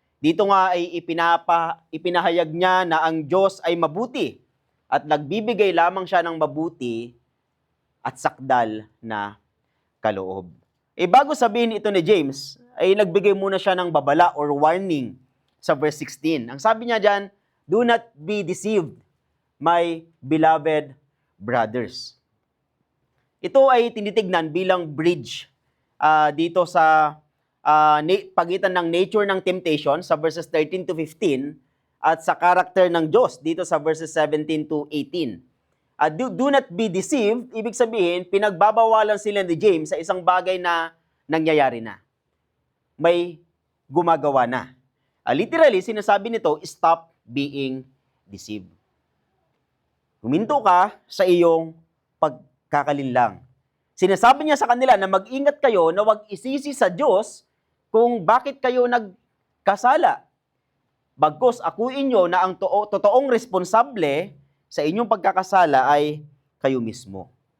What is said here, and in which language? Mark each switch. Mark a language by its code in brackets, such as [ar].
[tl] Dito nga ay ipinahayag niya na ang Diyos ay mabuti at nagbibigay lamang siya ng mabuti at sakdal na kaloob. Bago sabihin ito ni James, ay nagbigay muna siya ng babala or warning sa verse 16. Ang sabi niya dyan, [en] do not be deceived, my beloved brothers. [tl] Ito ay tinitignan bilang bridge dito sa pagitan ng nature ng temptation sa verses 13 to 15 at sa character ng Diyos dito sa verses 17 to 18. [en] Do not be deceived, [tl] ibig sabihin, pinagbabawalan sila ni James sa isang bagay na nangyayari na. May gumagawa na. [en] Literally, [tl] sinasabi nito, [en] stop being deceived. [tl] Huminto ka sa iyong pagkakalinlang. Sinasabi niya sa kanila na mag-ingat kayo na wag isisi sa Diyos kung bakit kayo nagkasala. Bagkus akuin nyo na ang totoong responsable sa inyong pagkakasala ay kayo mismo.